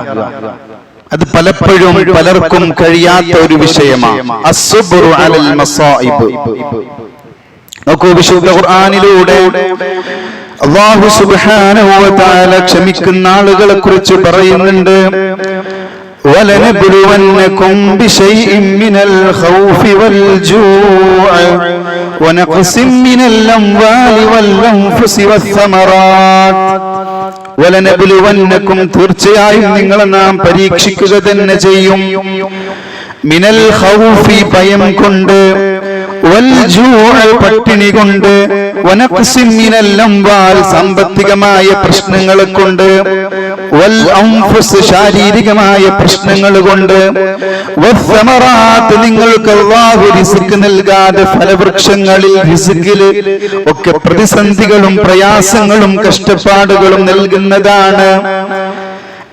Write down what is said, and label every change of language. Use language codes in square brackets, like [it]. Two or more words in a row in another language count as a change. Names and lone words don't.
[ml] അത് പലപ്പോഴും പലർക്കും കഴിയാത്ത ഒരു വിഷയമാണ്. [ar] الصبر على المصائب. [ml] നോക്കൂ, വിശുദ്ധ ഖുർആനിലൂടെ [ar] الله سبحانه وتعالى [ml] ക്ഷമിക്കുന്ന ആളുകളെ കുറിച്ച് പറയുന്നുണ്ട്. [ar] وَلَنَبْلُوَنَّكُمْ بِشَيْءٍ مِّنَ الْخَوْفِ وَالْجُوعِ وَنَقْصٍ مِّنَ الْأَمْوَالِ وَالْأَنفُسِ وَالثَّمَرَاتِ. وَلَنَبْلُوَنَّكُمْ, [ml] തീർച്ചയായും നിങ്ങളെ നാം പരീക്ഷിക്കുക തന്നെ ചെയ്യും. [ar] من الخوف, [ml] ഭയം കൊണ്ട്, [ar] والجوع, [ml] പട്ടിണി കൊണ്ട്, [ar] ونقص من الأموال, [ml] സാമ്പത്തികമായ പ്രശ്നങ്ങൾ കൊണ്ട്, [ar] والأنفس, [ml] ശാരീരികമായ പ്രശ്നങ്ങൾ കൊണ്ട്, വസ്സമറാത്ത്, നിങ്ങൾക്ക് അല്ലാഹു റിസ്ക് നൽകാതെ ഫലവൃക്ഷങ്ങളിൽ, റിസ്കിൽ ഒക്കെ പ്രതിസന്ധികളും പ്രയാസങ്ങളും കഷ്ടപ്പാടുകളും നൽകുന്നതാണ്.